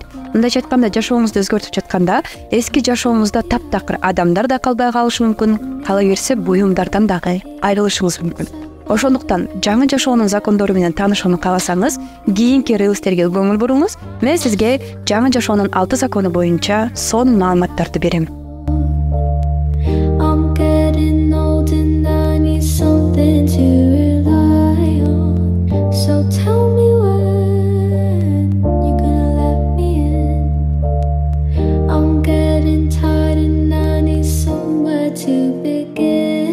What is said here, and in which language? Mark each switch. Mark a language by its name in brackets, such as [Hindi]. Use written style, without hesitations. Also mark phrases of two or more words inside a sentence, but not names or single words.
[Kyrgyz] Мындайча айтканда, жашооңузду өзгөртүп жатканда, эски жашооңузда таптакыр адамдар да калбай калышы мүмкүн, кала берсе буюмдардан дагы айрылышыңыз мүмкүн. Ошондуктан жаңы жашоонун закондору менен таанышууну кааласаңыз, кийинки релстерге көңүл буруңуз. Мен сизге жаңы жашоонун 6 закону боюнча сонун маалыматтарды берем. [English] I'm getting old and I need something to rely on. So tell me when you're gonna let me in. I'm getting tired and I need somewhere to begin.